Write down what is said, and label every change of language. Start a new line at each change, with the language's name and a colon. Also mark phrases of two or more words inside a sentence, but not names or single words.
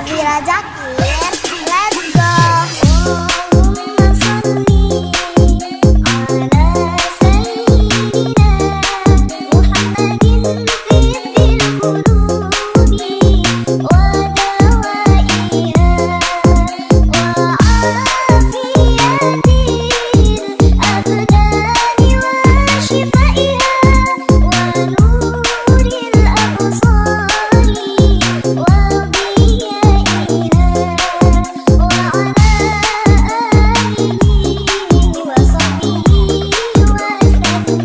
English: Syafira Zakir, let's go.
Arabic: اللهم صل على سيدنا محمد طب القلوب ودوائها وعافية الأبدان وشفائها ونور الأبصار وضيائها وعلى آله وصحبه وسلم.